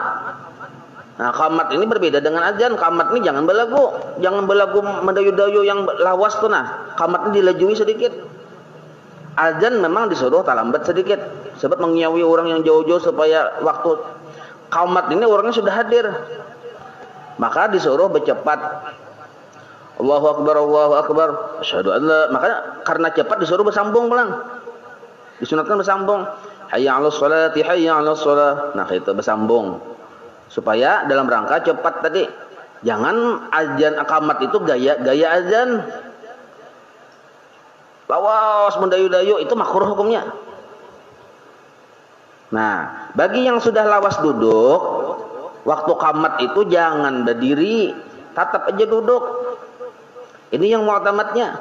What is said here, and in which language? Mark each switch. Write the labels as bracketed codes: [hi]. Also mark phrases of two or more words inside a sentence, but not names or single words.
[bjn] Nah, qamat ini berbeda dengan azan. Qamat ini jangan belagu mendayu-dayu yang lawas tuh. Nah, qamat ini dilajui sedikit. Azan memang disuruh talambat sedikit, sebab mengiyawi orang yang jauh-jauh supaya waktu qamat ini orangnya sudah hadir. Maka disuruh bercepat. [ar] Allahu akbar, Allahu akbar. Asyhadu an la. [id] Maka karena cepat disuruh bersambung pelan. Disunatkan bersambung. [ar] Hayya 'alas sholati, hayya 'alas shalah. [id] Nah, itu bersambung. Supaya dalam rangka cepat tadi. Jangan azan aqamat itu gaya azan. [bjn] Lawas mendayu-dayu itu makruh hukumnya. Nah, bagi yang sudah lawas duduk, waktu qamat itu jangan berdiri, tetap aja duduk. [id] Ini yang mu'tamadnya.